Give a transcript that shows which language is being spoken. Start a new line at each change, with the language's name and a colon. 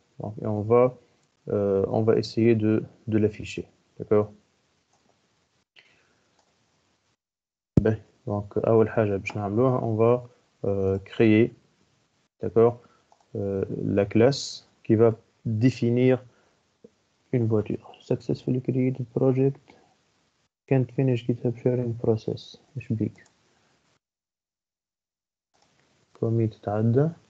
French: Donc, et on va essayer de l'afficher. D'accord? Ben, donc,
Arabic: أول حاجة باش نعملوها,
French: on va créer, d'accord, la classe qui va définir une voiture.
English: Successfully created project can't finish GitHub sharing process.
Arabic: ايش بيك؟ commit تعدى.